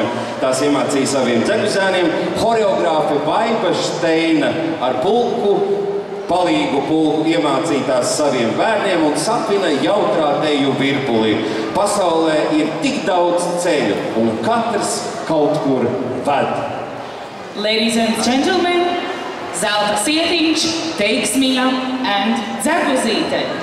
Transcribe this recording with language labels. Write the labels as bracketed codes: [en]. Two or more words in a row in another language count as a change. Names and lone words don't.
[lv] Tās iemācīja saviem dzeguzēniem, horeogrāfe Baiba Šteina ar palīgu pulku iemācītās saviem bērniem un sapina jautrā deju virpulī. Pasaulē ir tik daudz ceļu, un katrs kaut kur ved. [en] Ladies and gentlemen, Zelta Sietiņš, Teiksmiņa and Dzeguzīte.